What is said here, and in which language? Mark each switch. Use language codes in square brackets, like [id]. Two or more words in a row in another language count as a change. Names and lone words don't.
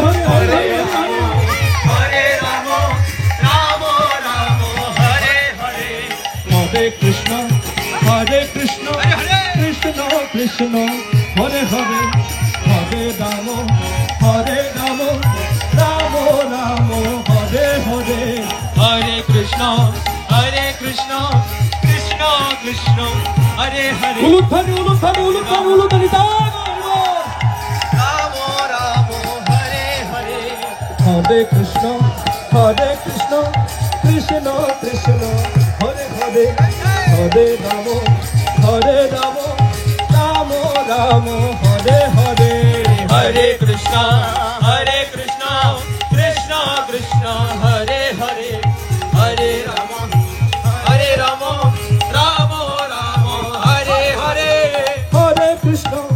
[sa] হরে হরে রাম হরে রাম রাম রাম হরে হরে, হরে কৃষ্ণ কৃষ্ণ কৃষ্ণ কৃষ্ণ হরে হরে, হরে রাম রাম রাম হরে হরে, হরে কৃষ্ণ কৃষ্ণ কৃষ্ণ হরে হরে, উলুধ্বনি উলুধ্বনি উলুধ্বনি উলুধ্বনি রাম রাম হরে হরে, হরে কৃষ্ণ কৃষ্ণ কৃষ্ণ হরে হরে, হরে রাম রাম রাম হরে হরে, হরে কৃষ্ণ কৃষ্ণ কৃষ্ণ হরে হরে, হরে রাম রাম রাম হরে হরে, হরে কৃষ্ণ